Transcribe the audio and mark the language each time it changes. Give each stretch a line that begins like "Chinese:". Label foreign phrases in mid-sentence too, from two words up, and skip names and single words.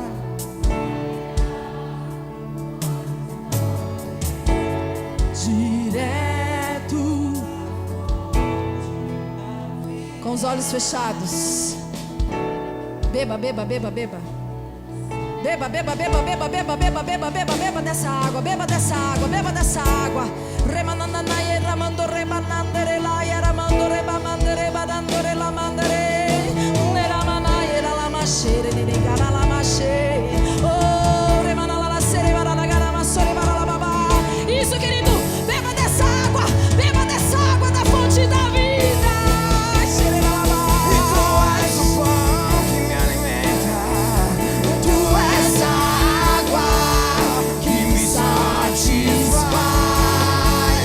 Portuguese: Direto. Com os olhos fechados. Beba, beba, beba, beba. Beba, beba, beba, beba, beba, beba, beba, beba, beba dessa água, beba dessa água, beba dessa água. Remanananaye ramando rebanandere la yaramando rebamandere badandore la mandere. Neramanaye la lamashere nirigara la mashe. Oh, remanala la sere barala garama sore barala baba. Isso, querido, beba dessa água da fonte da vida. E tu és o pão que me alimenta. Tu és a água que me satisfaz.